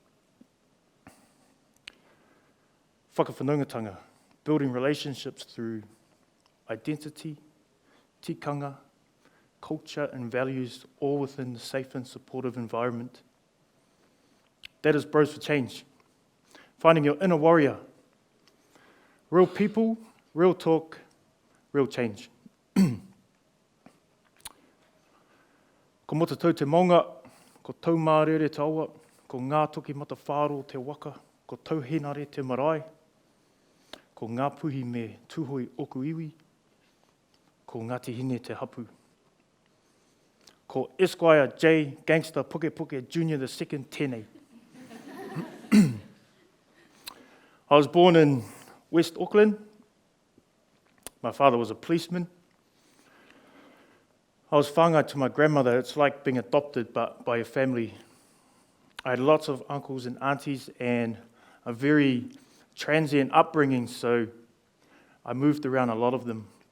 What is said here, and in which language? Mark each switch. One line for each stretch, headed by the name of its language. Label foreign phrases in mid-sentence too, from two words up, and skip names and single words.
English: Whakawhanaungatanga, building relationships through identity, tikanga, culture and values, all within a safe and supportive environment. That is Bros for Change. Finding your inner warrior. Real people, real talk, real change.
Māori: Ko mota tau te maunga, ko tau mārere te awa, ko ngā toki mata whāro te waka, ko tau henare te marae, ko ngā puhi me tūhoi oku iwi, ko Ngāti Hine te hapu. Ko Esquire Jaye Gangster Pukepuke Junior the second tēnei.
English: I was born in West Auckland. My father was a policeman. I was whāngai to my grandmother. It's like being adopted but by a family. I had lots of uncles and aunties and a very transient upbringing, so I moved around a lot of them.